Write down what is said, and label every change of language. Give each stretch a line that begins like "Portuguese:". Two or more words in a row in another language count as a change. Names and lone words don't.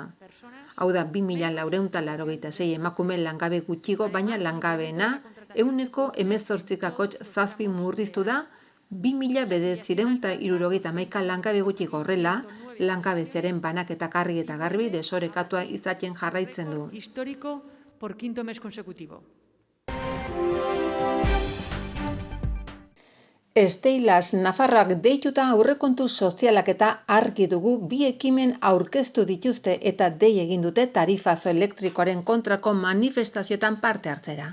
Basque: Hau da, 2.486 emakume langabe gutxigo, baina langabeena 18,7 murriztu da, 2.971 langabe gutxigo horrela, langabeziaren banaketak argi eta garbi desorekatua izaten jarraitzen du.
Spanish: Histórico por quinto mes consecutivo.
Basque: Steilas Nafarroak deituta aurrekontu sozialak eta argi dugu bi ekimen aurkeztu dituzte eta dei egin dute tarifazo elektrikoaren kontrako manifestazioetan parte hartzera.